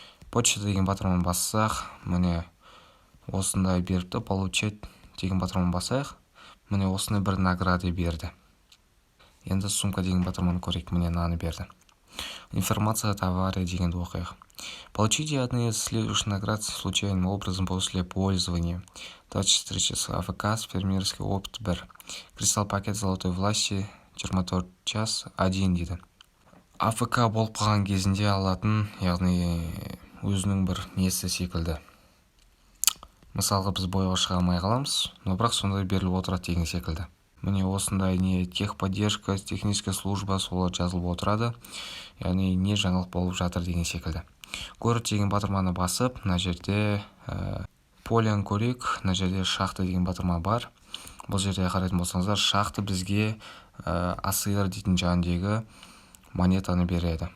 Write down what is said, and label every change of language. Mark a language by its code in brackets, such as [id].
[kk] Почта деген батырманы бассақ, міне осындай беріпті. [ru] Получать [kk] деген батырманы басайық. Міне осындай бір [ru] награды [kk] берді. Енді сумка деген батырманы көрейік. Міне наны берді. [ru] Информация о товаре [kk] дегенді оқиық. [ru] Получите одни из следующих наград случайным образом после пользования. 24 часа АФК с фермерский опыт 1. Кристалл пакет золотой власти 24 час 1 [kk] дейді. АФК болып қалған кезінде алатын, яғни өзінің бір несі секілді. Мысалға біз бойға шыға алмай қаламыз, [ru] но [kk] бірақ сондай беріліп отырады деген секілді. Міне осындай не техподдержка, [ru] техническая служба [kk] солар жазылып отырады. Яғни не жаңалық болып жатыр деген секілді. Город деген батырманы басып, мына жерде полян көрейік. Мына жерде шахта деген батырма бар. Бұл жерде қарайтын болсаңыздар, шахта бізге асыр дейтін жаңдегі монетаны береді.